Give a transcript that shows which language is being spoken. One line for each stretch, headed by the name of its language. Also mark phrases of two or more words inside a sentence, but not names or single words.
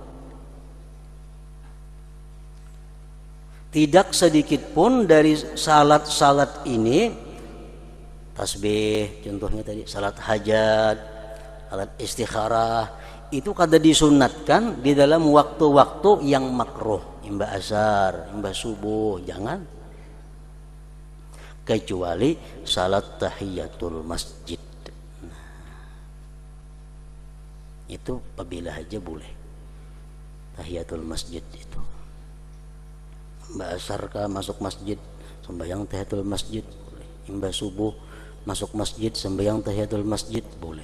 Banjar: Tidak sedikit pun dari salat ini, tasbih contohnya tadi, salat hajat, salat istikharah, itu kada disunatkan di dalam waktu-waktu yang makruh, imbah asar, imbah subuh, jangan. Kecuali salat tahiyatul masjid, itu apabila aja boleh. Tahiyatul masjid itu, imbah asar kah masuk masjid sembahyang tahiyatul masjid boleh, imbah subuh masuk masjid sembahyang tahiyatul masjid boleh.